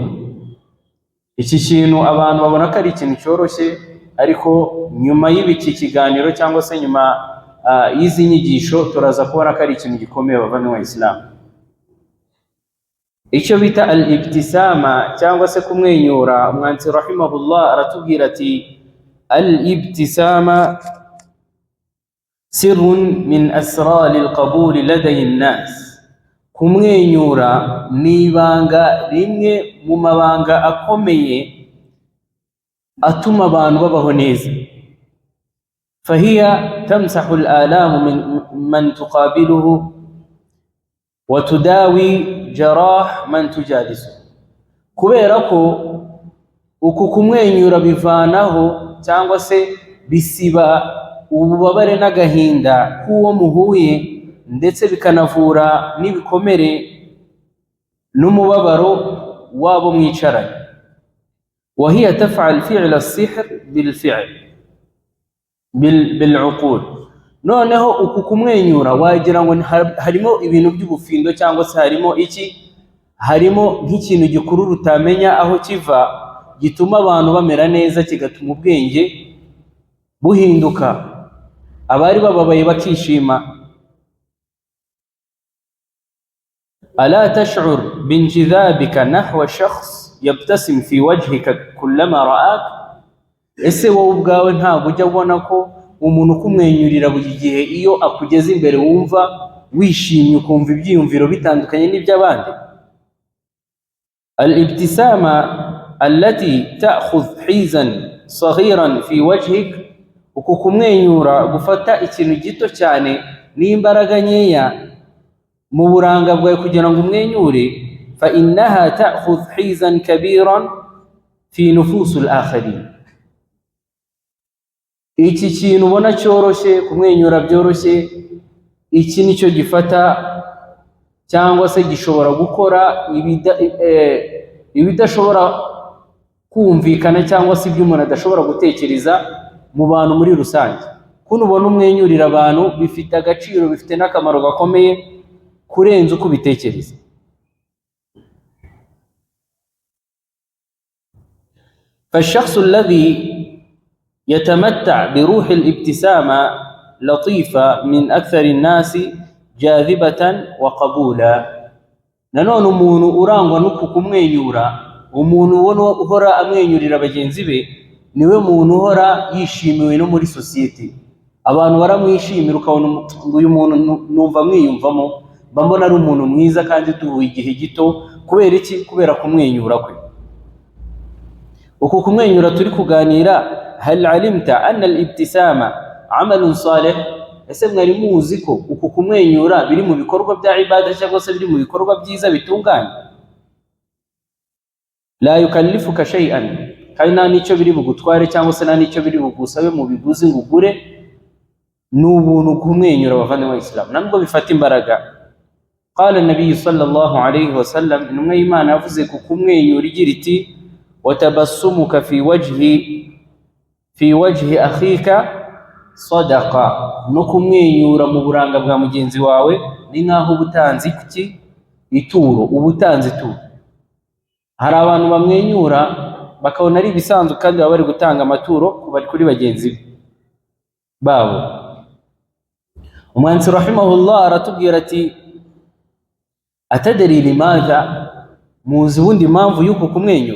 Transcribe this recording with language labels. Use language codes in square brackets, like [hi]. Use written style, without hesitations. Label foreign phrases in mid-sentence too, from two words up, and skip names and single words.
[rw] Iki kintu abantu babona ko ari ikintu cyoroshye, ariko nyuma y'ibiki kiganiro cyangwa se nyuma y'izi nyigisho turaza kubona ko ari ikintu gikomeye bavandimwe Islam. Icyo bita al-ibtisama cyangwa se kumwenyura, umwanditsi rahimahullah aratubwira ati [ar] الابتسامة سر من أسرار القبول لدى الناس. [rw] Kumwenyura ni ibanga rimwe mu mabanga akomeye atuma abantu babaho neza. [ar] فهي تمسح الألم عمن تقابله وتداوي جراح من تجالس. [rw] Kubera ko uku kumwenyura bivanaho cyangwa se bisiba ububabare n'agahinda k'uwo muhuye, ndetse bikanavura n'ibikomere n'umubabaro wabo mwicaranye. [ar] وهي تفعل فعل السحر بالعقول. [rw] Noneho uku kumwenyura wagira ngo harimo ibintu by'ubufindo cyangwa se harimo nk'ikintu gikuru utamenya aho kiva, gituma abantu bamera neza, kigatuma ubwenge buhinduka, abari bababaye bakishima. [ar] ألا تشعر بانجذابك نحو شخص يبتسم في وجهك كلما رآك؟ [rw] ese wowe ubwawe ntabwo ujya ubona ko umuntu ukumwenyurira buri gihe iyo akugeze imbere wumva wishimye, ukumva ibyiyumviro bitandukanye n'iby'abandi? [ar] الابتسامة التي تأخذ حيزا صغيرا في وجهك, [rw] uku kumwenyura gufata ikintu gito cyane n'imbaraga nkeya mu buranga bwawe kugira ngo umwenyure. [ar] فإنها تأخذ حيزا كبيرا في نفوس الآخرين. [rw] Iki kintu ubona cyoroshye, kumwenyura byoroshye, iki nicyo gifata cyangwa se gishobora gukora ibidashobora kumvikana cyangwa se ibyo umuntu adashobora gutekereza mu bantu muri rusange. Kuno ubona umwenyurira abantu bifite agaciro, bifite n'akamaro gakomeye kurenza uko bitekereza. [ar] فالشخص الذي يتمتع بروح الابتسامة لطيفة من أكثر الناس جاذبة وقبولا. [rw] nanone umuntu urangwa n'uku kumwenyura, umuntu ubona uhora amwenyurira bagenzi be, niwe muntu uhora yishimiwe no muri society. Abantu baramwishimira, ukabona uyu muntu numva mwiyumvamo, mbona ari umuntu mwiza kandi tuvuye igihe gito. Kubera iki? Kubera kumwenyura kwe. Uku kumwenyura turi kuganira, [ar] هل علمت أن الابتسامة عمل صالح? [rw] Ese mwari muzi ko uku kumwenyura biri mu bikorwa bya ibada cyangwa se biri mu bikorwa byiza bitunganye? [ar] لا يكلفك شيئا, [rw] kandi nta nicyo biri bugutware cyangwa se nta nicyo biri bugusabe mu biguzi ngo ugure n'ubuntu kumwenyura bavandimwe b'Isilamu nabwo bifata imbaraga. [ar] قال النبي صلى الله عليه وسلم, [rw] intumwa y'Imana yavuze ku kumwenyura igira iti [ar] وتبسمك في وجه أخيك صدقة, [rw] no kumwenyura mu buranga bwa mugenzi wawe ni nkaho ubutanzi kuki ituro, ubutanzi ituro. Hari abantu bamwenyura bakabona ari ibisanzwe kandi baba bari gutanga amaturo kuri bagenzi babo. Umwanditsi rahimahullah aratubwira ati [ar] أتدري لماذا, [rw] muzi ubundi impamvu y'uko kumwenyura?